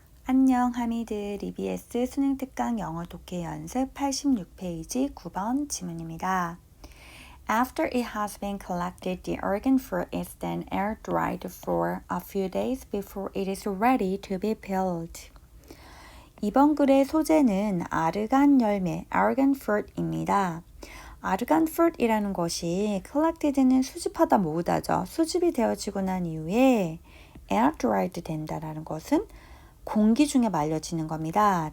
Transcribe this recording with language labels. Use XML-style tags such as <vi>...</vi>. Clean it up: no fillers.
<ko>안녕 하미드 EBS 수능 특강 영어 독해 연습 86페이지 9번 지문입니다.</ko> <en>After it has been collected, the Oregon fruit is then air dried for a few days before it is ready to be peeled.</en> <ko>이번 글의 소재는 아르간 열매, Oregon fruit입니다. 아르간 fruit이라는 것이 collected는 수집하다 모으다죠. 수집이 되어지고 난 이후에 air dried 된다라는 것은 공기 중에 말려지는 겁니다.</ko>